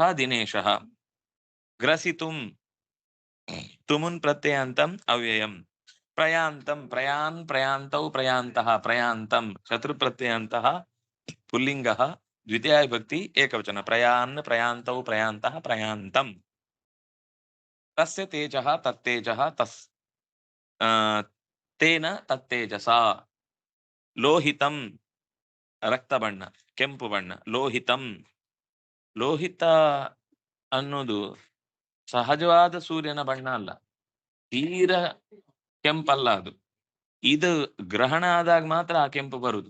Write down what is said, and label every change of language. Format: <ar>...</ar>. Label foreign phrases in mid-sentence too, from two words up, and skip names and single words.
<sa>ದಿನೇಶಃ ಗ್ರಸಿತುಂ ತುಮುನ್ ಪ್ರತ್ಯಯಾಂತಂ ಅವ್ಯಯಂ ಪ್ರಯಾಂತಂ ಪ್ರಯಾಂತೌ ಪ್ರಯಾಂತಃ ಪ್ರಯಾಂತಂ ಶತ್ರು ಪ್ರತ್ಯಯಾಂತಃ ಪುಲ್ಲಿಂಗಃ ದ್ವಿತೀಯ ವಿಭಕ್ತಿ ಏಕವಚನ ಪ್ರಯಾಂತೌ ಪ್ರಯಾಂತಃ ಪ್ರಯಾಂತಂ ತಸ್ಯ ತೇಜಃ ತತ್ತೇಜಃ ತೇನ ತತ್ತೇಜಸ ಲೋಹಿತಂ</sa> <kn>ರಕ್ತ ಬಣ್ಣ ಕೆಂಪು ಬಣ್ಣ</kn> <sa>ಲೋಹಿತಂ.</sa> <kn>ಲೋಹಿತ ಅನ್ನೋದು ಸಹಜವಾದ ಸೂರ್ಯನ ಬಣ್ಣ ಅಲ್ಲ, ತೀರ ಕೆಂಪಲ್ಲ ಅದು. ಇದು ಗ್ರಹಣ ಆದಾಗ ಮಾತ್ರ ಆ ಕೆಂಪು ಬರುದು.</kn>